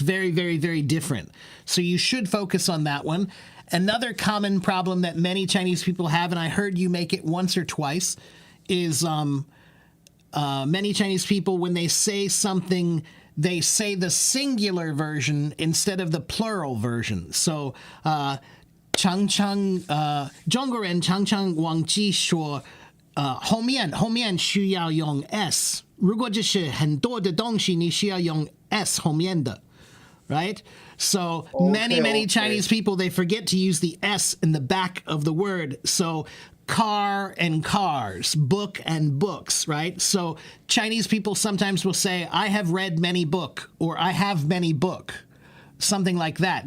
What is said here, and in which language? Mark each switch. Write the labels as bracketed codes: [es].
[en] It's very, very, very different. So you should focus on that one. Another common problem that many Chinese people have, and I heard you make it once or twice, is many Chinese people, when they say something, they say the singular version instead of the plural version. [zh] So, 中国人常常忘记说，后面需要用 s， 如果就是很多的东西，你需要用 s 后面的 [en] right? So many Chinese people, they forget to use the S in the back of the word. So car and cars, book and books, right? So Chinese people sometimes will say, I have read many book, or I have many book. Something like that.